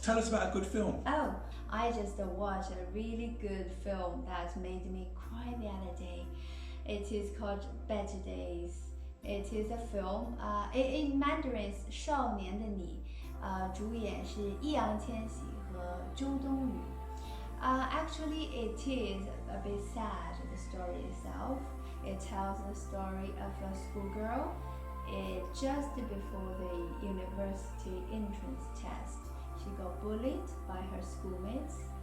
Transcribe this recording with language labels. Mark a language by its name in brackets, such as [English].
[English] Tell us about a good film. Oh, I just watched a really good film that made me cry the other day. It is called Better Days. It is a film. In Mandarin, [Chinese] 少年的你，主演是易烊千玺和周冬雨。 [English] Actually, it is a bit sad, the story itself. It tells the story of a schoolgirl. Just before the university entrance test, she got bullied by her schoolmates.